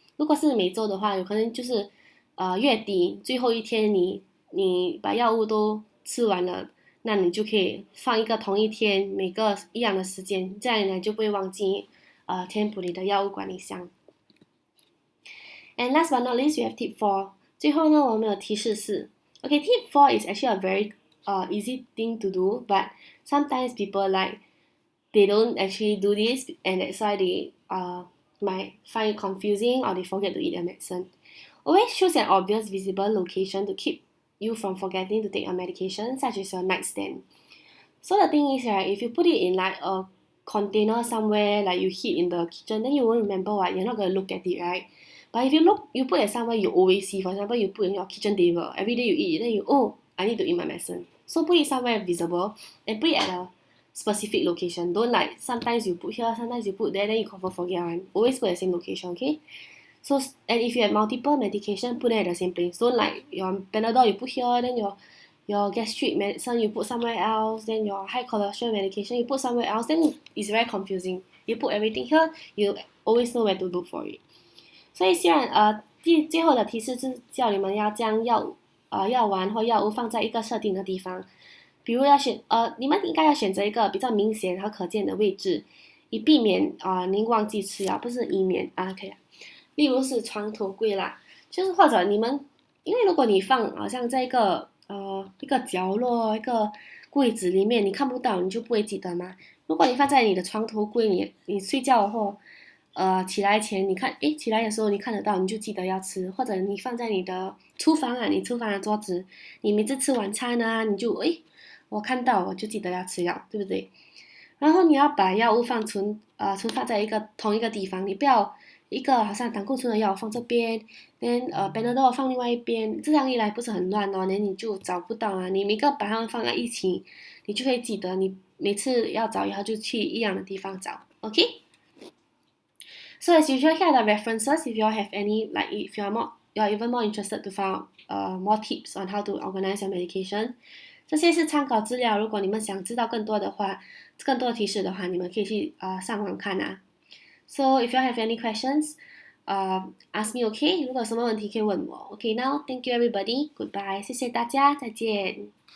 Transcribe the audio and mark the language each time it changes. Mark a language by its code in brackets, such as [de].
[zh] 如果是每周的话，有可能就是月底最后一天你把药物都吃完了，那你就可以放一个同一天，每个一样的时间，这样呢就不会忘记填补你的药物管理箱。 [en] And last but not least, we have tip 4. [zh] 最后呢，我们有提示4。 [en] Okay, tip 4 is actually a very easy thing to do, but sometimes people they don't actually do this, and that's why they might find it confusing or they forget to eat their medicine. Always choose an obvious visible location to keep you from forgetting to take your medication, such as your nightstand. So the thing is, right, if you put it in like a container somewhere, like you hid in the kitchen, then you won't remember what you're not gonna look at it, right? But if you put it somewhere you always see. For example, you put in your kitchen table. Every day you eat, then I need to eat my medicine. So put it somewhere visible and put it at a specific location. Don't like sometimes you put here, sometimes you put there, then you confirm forget one. Always put at the same location, okay? So and if you have multiple medication, put it at the same place. Don't like your Panadol you put here, then your gastric medicine you put somewhere else, then your high cholesterol medication you put somewhere else, then it's very confusing. You put everything here, you always know where to look for it. [zh] 所以虽然最后的提示是叫你们要将药丸或药物放在一个设定的地方，比如你们应该要选择一个比较明显和可见的位置，以避免您忘记吃药，不是以免可以。例如是床头柜啦，就是或者你们，因为如果你放好像在一个角落一个柜子里面，你看不到，你就不会记得嘛。如果你放在你的床头柜，你睡觉后。起来前你看，起来的时候你看得到，你就记得要吃，或者你放在你的厨房啊，你厨房的桌子，你每次吃晚餐啊，你就我看到我就记得要吃药，对不对？然后你要把药物存放在同一个地方，你不要一个好像胆固醇的药放这边， [en] then [zh] Panadol 放另外一边，这样一来不是很乱哦，那你就找不到啊，你每个把它们放在一起，你就会记得，你每次要找药就去一样的地方找 ，OK？ [en] So as usual, here are the references. If you all have any, like if you are even more interested to find more tips on how to organize your medication, [zh] 这些是参考资料。如果你们想知道更多的提示的话，你们可以去上网看啊。 [en] So if you all have any questions, ask me, OK? [zh] 如果有什么问题可以问我。 [en] OK, now thank you everybody. Goodbye. [zh] 谢谢大家，再见。